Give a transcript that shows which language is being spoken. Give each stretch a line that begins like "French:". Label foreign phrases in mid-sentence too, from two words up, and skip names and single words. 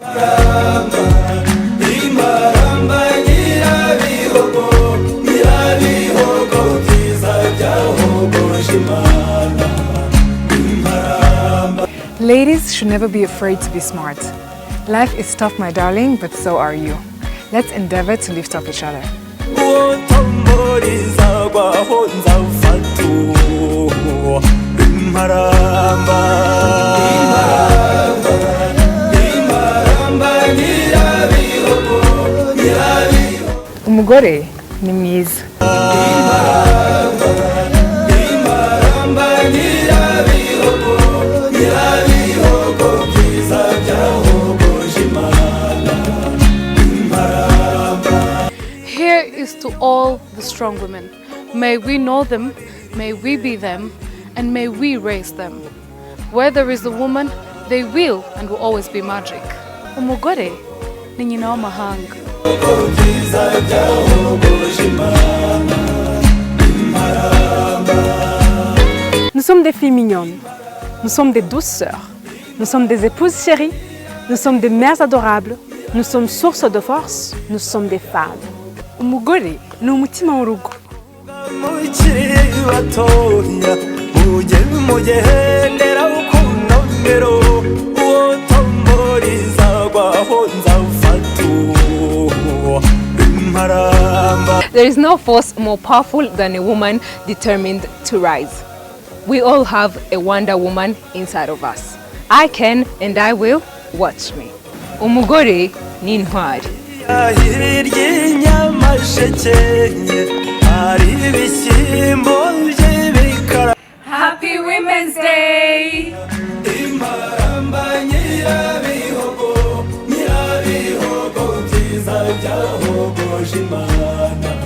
English: Ladies should never be afraid to be smart. Life is tough, my darling, but so are you. Let's endeavor to lift up each other.
Kinyarwanda: Umugore ni mwiza.
English: Here is to all the strong women. May we know them, may we be them, and may we raise them. Where there is a woman, they will and will always be magic.
Kinyarwanda: Umugore ni nyina w'amahanga.
French: Nous sommes des filles mignonnes, nous sommes des douces sœurs, nous sommes des épouses chéries, nous sommes des mères adorables, nous sommes source de force, nous sommes des femmes.
Kinyarwanda: Umugore ni umutima w'urugo.
English: There is no force more powerful than a woman determined to rise. We all have a Wonder Woman inside of us. I can and I will. Watch me.
Kinyarwanda: Umugore ni intwari.
English: Happy Women's Day!
Kinyarwanda: Imana